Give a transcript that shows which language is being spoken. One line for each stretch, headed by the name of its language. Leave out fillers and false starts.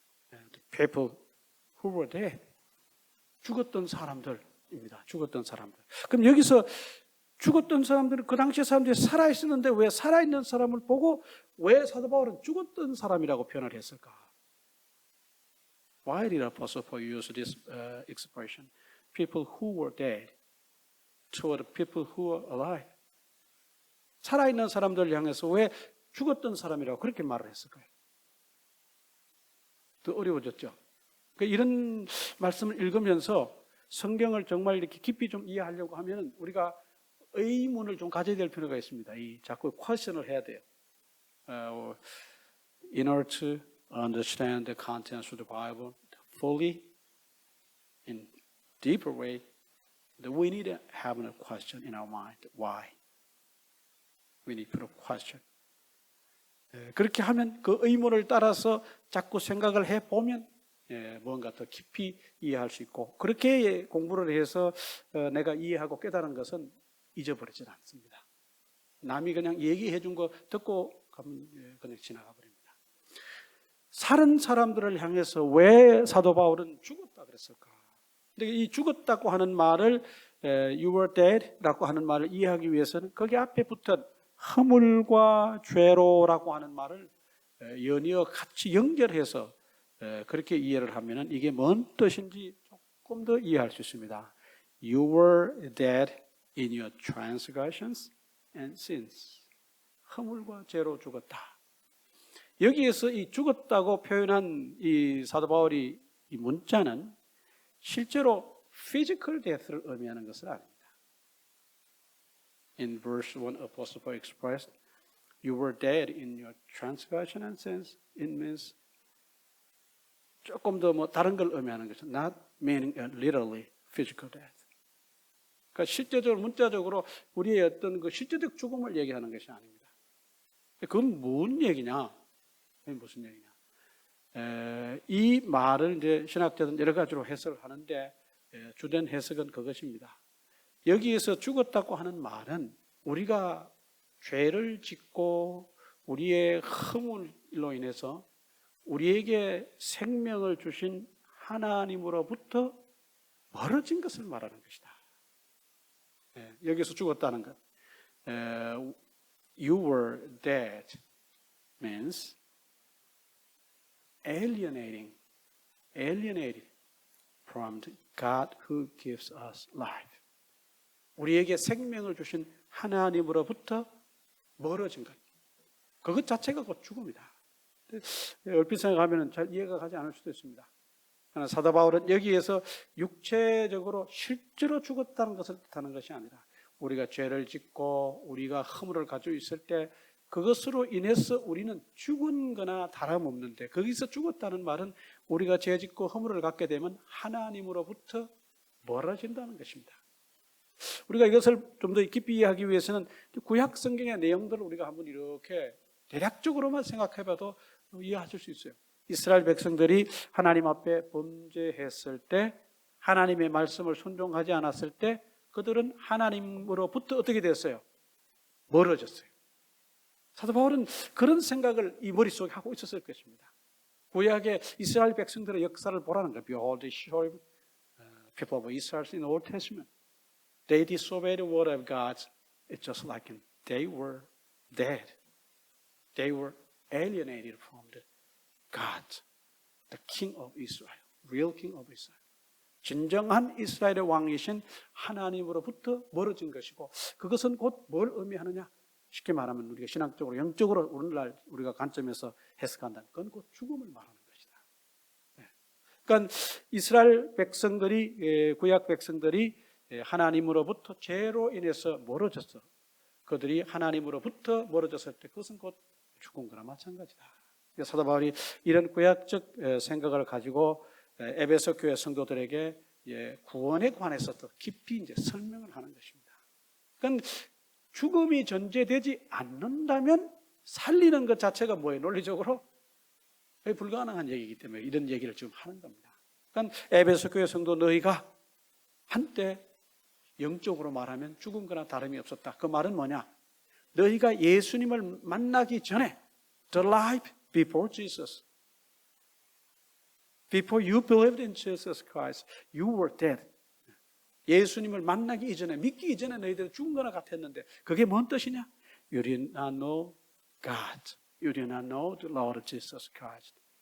English: The people who were dead.
Korean: 죽었던 사람들입니다. 죽었던 사람들. 그럼 여기서 죽었던 사람들은 그 당시에 사람들이 살아있었는데 왜 살아있는 사람을 보고 왜 사도 바울은 죽었던 사람이라고 표현을 했을까?
English: Why did Apostle Paul use this expression? People who were dead toward people who were alive.
Korean: 살아있는 사람들을 향해서 왜 죽었던 사람이라고 그렇게 말을 했을까요? 더 어려워졌죠. 이런 말씀을 읽으면서 성경을 정말 이렇게 깊이 좀 이해하려고 하면 우리가 의문을 좀 가져야 될 필요가 있습니다. 자꾸 퀘스천을 해야 돼요.
English: In order to understand the contents of the Bible fully, in deeper way, we need to have a question in our mind. Why? We need to put a question.
Korean: 그렇게 하면 그 의문을 따라서 자꾸 생각을 해보면 뭔가 더 깊이 이해할 수 있고 그렇게 공부를 해서 내가 이해하고 깨달은 것은 잊어버리진 않습니다. 남이 그냥 얘기해 준 거 듣고 가면 그냥 지나가 버립니다. 살은 사람들을 향해서 왜 사도 바울은 죽었다 그랬을까? 근데 이 죽었다고 하는 말을
English: you were dead
Korean: 라고 하는 말을 이해하기 위해서는 거기 앞에 붙은 허물과 죄로라고 하는 말을 연이어 같이 연결해서 그렇게 이해를 하면은 이게 뭔 뜻인지 조금 더 이해할 수 있습니다. You were dead in your transgressions and sins. 허물과 죄로 죽었다. 여기에서 이 죽었다고 표현한 이 사도 바울이 이 문자는 실제로
English: physical death
Korean: 를 의미하는 것은 아닙니다.
English: in verse 1, Apostle Paul expressed, you were dead in your transgression and sins. It means
Korean: 조금 더 뭐 다른 걸 의미하는 것은
English: not meaning literally physical death.
Korean: 그러니까 실제적으로 문자적으로 우리의 어떤 그 실제적 죽음을 얘기하는 것이 아닙니다. 그건 무슨 얘기냐? 무슨 얘기냐? 이 말을 이제 신학자들은 여러 가지로 해석을 하는데 주된 해석은 그것입니다. 여기에서 죽었다고 하는 말은 우리가 죄를 짓고 우리의 허물로 인해서 우리에게 생명을 주신 하나님으로부터 멀어진 것을 말하는 것이다. 여기서 죽었다는 것.
English: You were dead means alienated from the God who gives us life.
Korean: 우리에게 생명을 주신 하나님으로부터 멀어진 것. 그것 자체가 곧 죽음이다. 얼핏 생각하면 잘 이해가 가지 않을 수도 있습니다. 그러나 사도 바울은 여기에서 육체적으로 실제로 죽었다는 것을 뜻하는 것이 아니라 우리가 죄를 짓고 우리가 허물을 가지고 있을 때 그것으로 인해서 우리는 죽은 거나 다름없는데 거기서 죽었다는 말은 우리가 죄 짓고 허물을 갖게 되면 하나님으로부터 멀어진다는 것입니다. 우리가 이것을 좀 더 깊이 이해하기 위해서는 구약 성경의 내용들을 우리가 한번 이렇게 대략적으로만 생각해봐도 이해하실 수 있어요. 이스라엘 백성들이 하나님 앞에 범죄했을 때 하나님의 말씀을 순종하지 않았을 때 그들은 하나님으로부터 어떻게 됐어요? 멀어졌어요. 사도 바울은 그런 생각을 이 머릿속에 하고 있었을 것입니다. 구약의 이스라엘 백성들의 역사를 보라는 거예요.
English: Behold the short people of Israel in the Old Testament. They disobeyed the word of God. It's just like they were dead. They were alienated from the God, the King of Israel, real King of Israel.
Korean: 진정한 이스라엘의 왕이신 하나님으로부터 멀어진 것이고 그것은 곧 뭘 의미하느냐? 쉽게 말하면 우리가 신학적으로 영적으로 오늘날 우리가 관점에서 해석한다면 그건 곧 죽음을 말하는 것이다. 그러니까 이스라엘 백성들이 구약 백성들이 하나님으로부터 죄로 인해서 멀어졌어. 그들이 하나님으로부터 멀어졌을 때 그것은 곧 죽은 거나 마찬가지다. 사도 바울이 이런 구약적 생각을 가지고 에베소 교회 성도들에게 구원에 관해서 더 깊이 이제 설명을 하는 것입니다. 그러니까 죽음이 전제되지 않는다면 살리는 것 자체가 뭐예요? 논리적으로 불가능한 얘기이기 때문에 이런 얘기를 지금 하는 겁니다. 그러니까 에베소 교회 성도 너희가 한때 영적으로 말하면 죽은 거나 다름이 없었다. 그 말은 뭐냐? 너희가 예수님을 만나기 전에
English: the life before Jesus. Before you believed in Jesus Christ, you were dead.
Korean: 예수님을 만나기 이전에, 믿기 이전에 너희들은 죽은 거나 같았는데 그게 뭔 뜻이냐?
English: You did not know God. You did not know the Lord Jesus Christ.